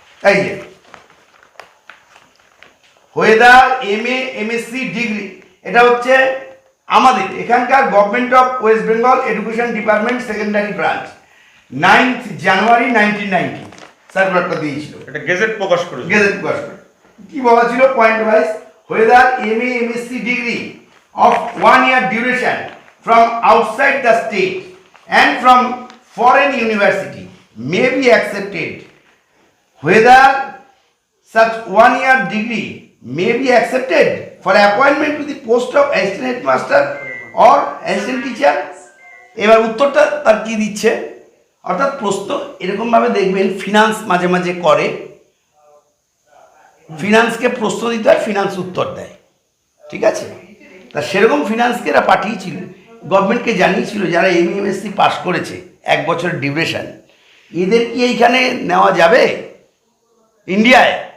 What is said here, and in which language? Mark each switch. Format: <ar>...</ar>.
<bn>এই যে weather MA MSc degree, এটা হচ্ছে আমাদের এখানকার government of West Bengal education department secondary branch, 9th জানুয়ারি 1990 সার্কুলারটা দিয়েছিল। এটা গেজেট প্রকাশ করেছে। গেজেট প্রকাশ করে কি বলা ছিল?</bn> <en>Point wise, whether MA MSc degree of 1 year duration from outside the state and from foreign university may be accepted, whether such 1 year degree may be accepted for appointment to the post of assistant headmaster or assistant teacher।</en> <bn>এবার উত্তরটা তার কি দিচ্ছে, অর্থাৎ প্রশ্ন এরকমভাবে দেখবেন, finance মাঝে মাঝে করে, ফিনান্সকে প্রশ্ন দিতে হয়, ফিনান্স উত্তর দেয়, ঠিক আছে? তা সেরকম ফিনান্সকে এরা পাঠিয়েছিল, গভর্নমেন্টকে জানিয়েছিল যারা MA MSc পাস করেছে 1 বছরের ডিউরেশন, এদের কি এইখানে নেওয়া যাবে ইন্ডিয়ায়?</bn>